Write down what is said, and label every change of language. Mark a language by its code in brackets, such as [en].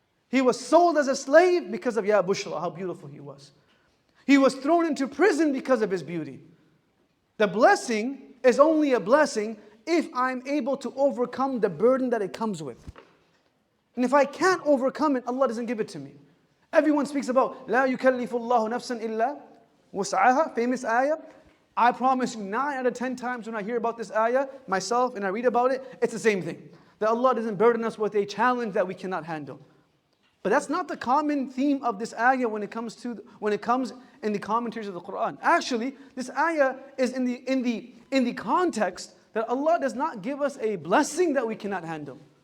[en] He was sold as a slave because of Ya Bushra, how beautiful he was. He was thrown into prison because of his beauty. The blessing is only a blessing if I'm able to overcome the burden that it comes with. And if I can't overcome it, Allah doesn't give it to me. Everyone speaks about [ar] لا يكلف الله نفسا إلا وسعها, [en] famous ayah. I promise you 9 out of 10 times when I hear about this ayah myself and I read about it, it's the same thing. That Allah doesn't burden us with a challenge that we cannot handle. But that's not the common theme of this ayah when it comes in the commentaries of the Quran. Actually, this ayah is in the context that Allah does not give us a blessing that we cannot handle.